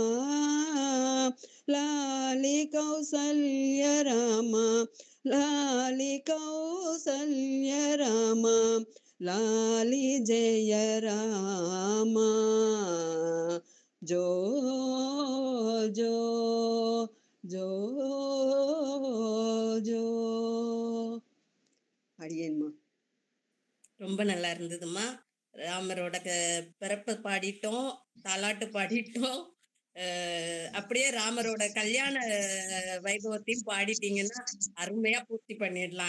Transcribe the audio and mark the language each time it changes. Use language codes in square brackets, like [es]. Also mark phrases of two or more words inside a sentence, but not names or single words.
[kn] ಲಾಲಿ ಕೌಸಲ್ಯ ರಾಮ ಲಾಲಿ ಕೌಸಲ್ಯ ರಾಮ ಲಾಲಿ ಜಯ ರಾಮ ಜೋ ಜೋ ಜೋ ஜோ அடியேன்மா. [ta] ரொம்ப நல்லா இருந்ததும்மா. ராமரோட பிறப்பை பாடிட்டோம், தாலாட்டு பாடிட்டோம். அப்படியே ராமரோட கல்யாண வைபவத்தையும் பாடிட்டீங்கன்னா அருமையா பூர்த்தி பண்ணிடலாம்.